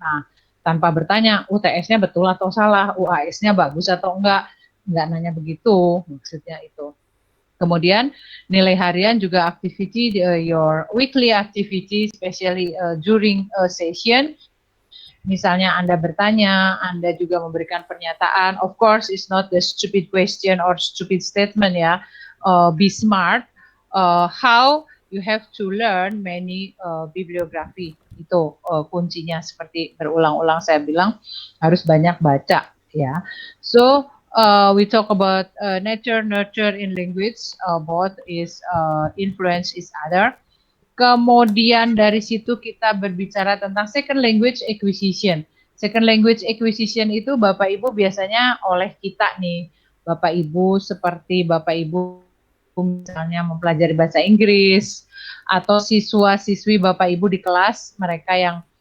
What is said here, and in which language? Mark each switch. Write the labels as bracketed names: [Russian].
[Indonesian] Nah, tanpa bertanya UTS-nya betul atau salah, UAS-nya bagus atau enggak nanya begitu, maksudnya itu. Kemudian nilai harian juga [English] activity, your weekly activity, especially during a session. [Indonesian] Misalnya Anda bertanya, Anda juga memberikan pernyataan. [English] Of course, it's not the stupid question or stupid statement ya. Be smart. How you have to learn many bibliography. [Indonesian] Itu kuncinya, seperti berulang-ulang saya bilang harus banyak baca ya. [English] So we talk about nature, nurture in language, both is influence each other. [Indonesian] Kemudian dari situ kita berbicara tentang second language acquisition. Second language acquisition itu Bapak Ibu biasanya oleh kita nih, Bapak Ibu, seperti Bapak Ibu misalnya mempelajari bahasa Inggris, atau siswa-siswi Bapak Ibu di kelas, mereka yang